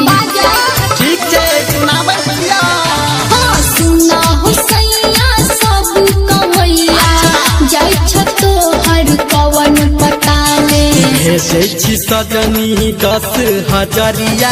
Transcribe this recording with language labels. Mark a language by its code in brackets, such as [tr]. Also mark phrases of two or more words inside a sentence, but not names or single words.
[mai] ठीक छै सुनाबै छियै। हाँ सुनो हुसैया सब कमैया जाइ छ तोहर कवन पता में। भेजै छी सजनी 10,000।